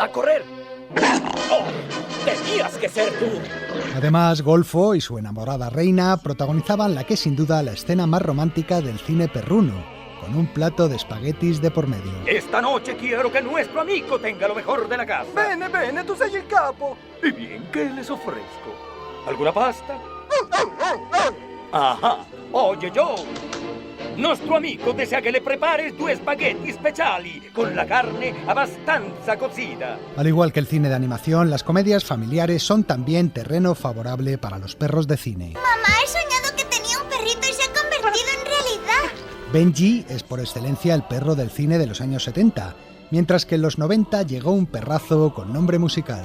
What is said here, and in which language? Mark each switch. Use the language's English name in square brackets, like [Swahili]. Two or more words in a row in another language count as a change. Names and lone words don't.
[Spanish] ¡A correr! ¡Oh! ¡Tenías que ser tú! Además, Golfo y su enamorada reina protagonizaban la que es sin duda la escena más romántica del cine perruno, con un plato de espaguetis de por medio. Esta noche quiero que nuestro amigo tenga lo mejor de la casa. [Italian] Bene, bene, tu sei il capo. [Spanish] Y bien, ¿qué les ofrezco? ¿Alguna pasta? Ajá. Oye, Joe. [Italian] Nostro amico [Spanish] desea que le prepares 2 [Italian] spaghetti speciali [Spanish] con la carne abbastanza cocida. Al igual que el cine de animación, las comedias familiares son también terreno favorable para los perros de cine. Mamá, he soñado que tenía un perrito y se ha convertido en realidad. Benji es por excelencia el perro del cine de los años 70, mientras que en los 90 llegó un perrazo con nombre musical.